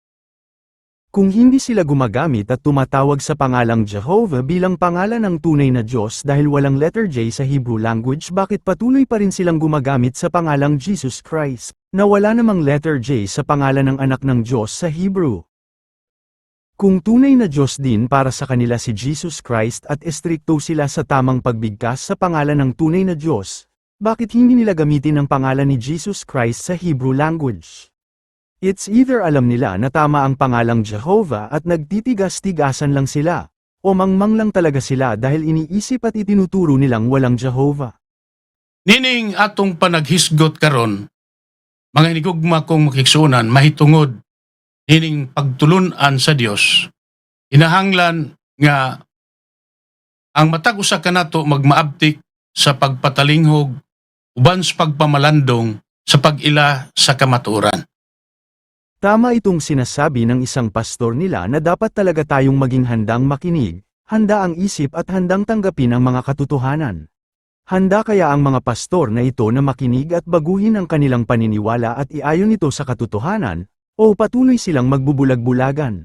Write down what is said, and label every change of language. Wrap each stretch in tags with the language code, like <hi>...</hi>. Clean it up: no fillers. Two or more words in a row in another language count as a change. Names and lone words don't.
<tl>Kung hindi sila gumagamit at tumatawag sa pangalang Jehovah bilang pangalan ng tunay na Diyos dahil walang letter J sa</tl> <en>Hebrew language,</en> <tl>bakit patuloy pa rin silang gumagamit sa pangalang Jesus Christ, na wala namang letter J sa pangalan ng anak ng Diyos sa Hebrew? Kung tunay na Diyos din para sa kanila si Jesus Christ at estrikto sila sa tamang pagbigkas sa pangalan ng tunay na Diyos, bakit hindi nila gamitin ang pangalan ni Jesus Christ sa</tl> <en>Hebrew language? It's either</en> <tl>alam nila na tama ang pangalang Jehovah at nagtitigas-tigasan lang sila, o mangmang lang talaga sila dahil iniisip at itinuturo nilang walang Jehovah.</tl> <ceb>Nining atong panaghisgot karon, mga inigugma kong makiksunan, mahitungod, nining pagtulunan sa Dios, inahanglan nga ang matag usa kanato magmaabtik sa pagpatalinghog, uban sa pagpamalandong, sa pag-ila sa kamaturan.</ceb> <tl>Tama itong sinasabi ng isang pastor nila na dapat talaga tayong maging handang makinig, handa ang isip at handang tanggapin ang mga katotohanan. Handa kaya ang mga pastor na ito na makinig at baguhin ang kanilang paniniwala at iayon ito sa katotohanan, o patuloy silang magbubulag-bulagan?</tl>